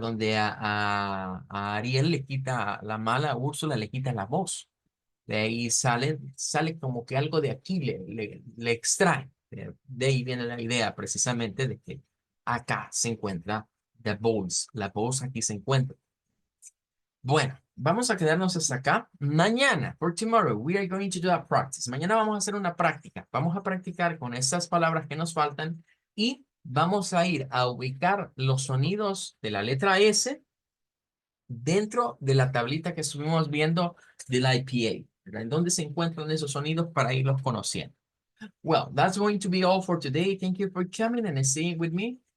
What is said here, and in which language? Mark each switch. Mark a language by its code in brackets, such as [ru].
[es] Donde a Ariel le quita la mala, a Úrsula le quita la voz. De ahí sale como que algo de aquí le extrae. De ahí viene la idea precisamente de que acá se encuentra [en] the voice. [es] La voz aquí se encuentra. Bueno, vamos a quedarnos hasta acá. Mañana, [en] for tomorrow, we are going to do a practice. [es] Mañana vamos a hacer una práctica. Vamos a practicar con estas palabras que nos faltan y vamos a ir a ubicar los sonidos de la letra S dentro de la tablita que estuvimos viendo del IPA, ¿verdad? En dónde se encuentran esos sonidos para irlos conociendo. [en] Well, that's going to be all for today. Thank you for coming and staying with me.